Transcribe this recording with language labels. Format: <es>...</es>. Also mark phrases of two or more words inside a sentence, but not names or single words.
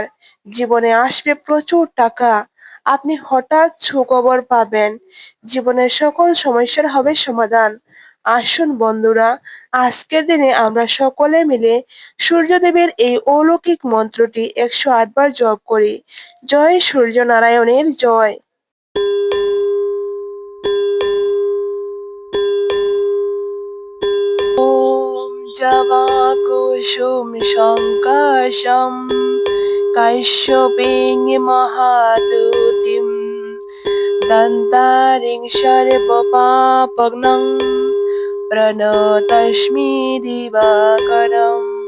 <bn>জীবনে আসবে প্রচুর টাকা, আপনি হঠাৎ সুখবর পাবেন, জীবনের সকল সমস্যার হবে সমাধান। আসুন বন্ধুরা, আজকের দিনে আমরা সকলে মিলে সূর্যদেবের এই অলৌকিক মন্ত্রটি 108 বার জপ করি। জয় সূর্য নারায়ণের জয়।</bn> <sa>ওম জবা কুসুম সংকাশম কাশ্যপেং মহাদুতিম দন্তারিং সর্বপাপগ্নং প্রণতস্মি দিবাকরম।</sa>